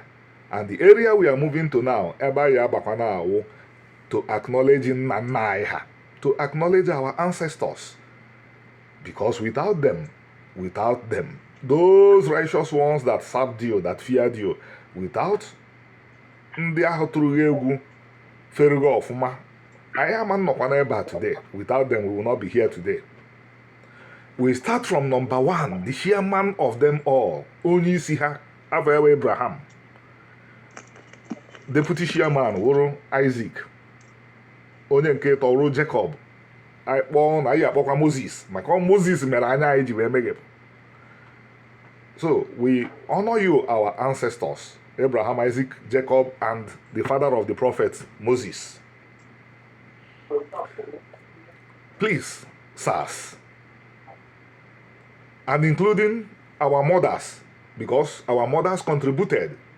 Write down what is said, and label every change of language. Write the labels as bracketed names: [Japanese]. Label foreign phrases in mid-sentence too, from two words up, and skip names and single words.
[English] And the area we are moving to now, to acknowledge Naiha, to acknowledge our ancestors. Because without them, those righteous ones that served you, that feared you, without [Igbo] ndị ahụ tụrụ egwu ferugo ọfụma, anyị ama nnọkwa n'ebe a [English] today. Without them, we will not be here today. We start from number 1, the chairman of them all, [Igbo] onye isi ha, Abraham Abraham. [English] Deputy chairman [Igbo] wụrụ Isaac, onye nke tọrụ Jacob, anyị kpọọ na anyị akpọkwa Moses, maka Moses mere anya anyị ji wee meghepụ. [English] So we honor you, our ancestors, Abraham, Isaac, Jacob, and the father of the prophet, Moses. Please, sirs, and including our mothers, because our mothers contributed.